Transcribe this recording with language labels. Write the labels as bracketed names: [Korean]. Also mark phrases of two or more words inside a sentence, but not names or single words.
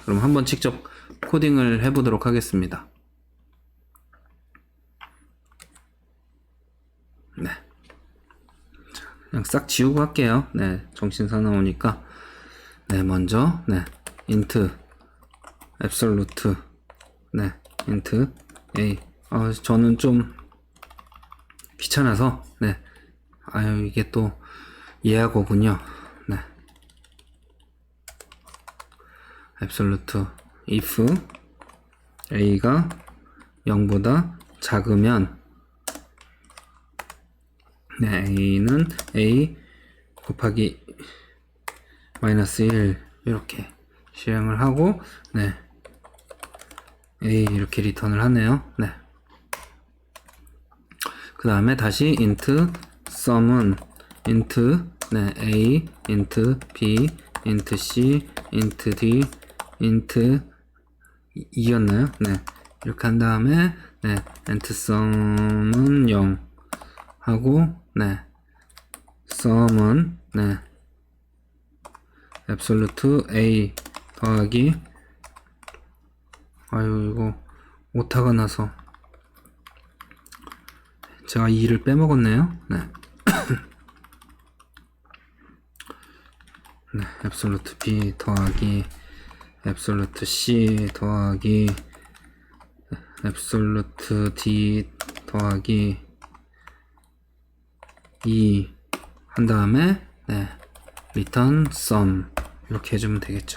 [Korean] 그럼 한번 직접 코딩을 해보도록 하겠습니다. 네. 자, 그냥 싹 지우고 할게요. 네, 정신 사나우니까. 네, 먼저, 네, int 앱솔루트 네 [English] int a [Korean] 저는 좀 귀찮아서 네 이게 또 예하고군요. 네 앱솔루트 [English] if a [Korean] 가 0보다 작으면 네 a는 a 곱하기 마이너스 1 이렇게 실행을 하고 네 a 이렇게 리턴을 하네요. 네. 그 다음에 다시 [English] int sum [Korean] 은 int 네 [English] a int b int c int d int [Korean] 2였나요? 네. 이렇게 한 다음에 네 [English] int sum [Korean] 은 0 하고 네 sum은 네 [English] absolute a [Korean] 더하기 이거 오타가 나서 제가 2를 빼먹었네요. 네. 네, [English] absolute b [Korean] 더하기 [English] absolute c [Korean] 더하기 [English] absolute d [Korean] 더하기 2 한 다음에 네, [English] return sum [Korean] 이렇게 해주면 되겠죠.